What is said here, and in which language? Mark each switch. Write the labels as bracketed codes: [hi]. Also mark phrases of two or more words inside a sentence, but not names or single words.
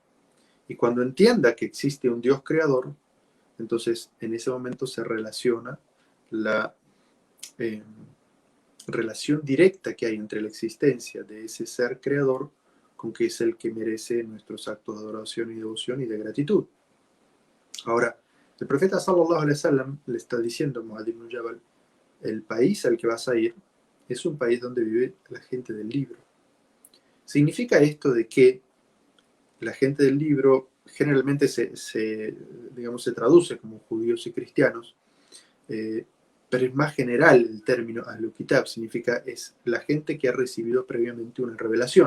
[es] Y cuando entienda que existe un Dios creador, entonces en ese momento se relaciona la relación directa que hay entre la existencia de ese ser creador con que es el que merece nuestros actos de adoración y devoción y de gratitud. Ahora, el profeta [ar] صلى الله عليه وسلم [es] le está diciendo a Mu'adh ibn Jabal, el país al que vas a ir es un país donde vive la gente del libro. ¿Significa esto de que la gente del libro generalmente se traduce como judíos y cristianos? Pero es más general el término [ar] أهل الكتاب, [es] significa es la gente que ha recibido previamente una revelación.